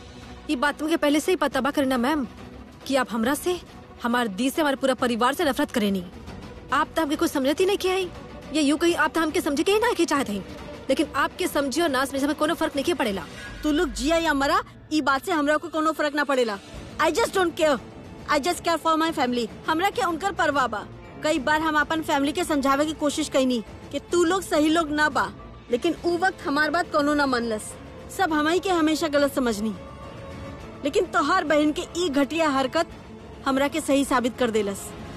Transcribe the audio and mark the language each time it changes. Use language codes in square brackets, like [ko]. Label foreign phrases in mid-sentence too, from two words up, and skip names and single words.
[bho] ये बात मुझे पहले से ही पता बा करीना मैम कि आप हमरा से, हमारे दी से, हमारे पूरा परिवार से नफरत करेनी। आप तो हमके कुछ समझती नहीं क्या है, ये यूं कहीं आप तो हमके समझे के ही ना के चाहते हैं, लेकिन आपके समझे और ना समझे में कोनो फर्क नहीं पड़ेला। तू लोग जिया या मरा, ई बात से हमरा को कोनो फर्क ना पड़ेला। [en] I just don't care, I just care for my family. [bho] हमरा के उनकर परवाह बा। कई बार हम अपन फैमिली के समझावे की कोशिश कईनी कि तू लोग सही लोग ना बा, लेकिन उ वक्त हमार बात कोनो ना मनलस। सब हमारी के हमेशा गलत समझनी, लेकिन तोहार बहन के ई घटिया हरकत हमरा के सही साबित कर देलस।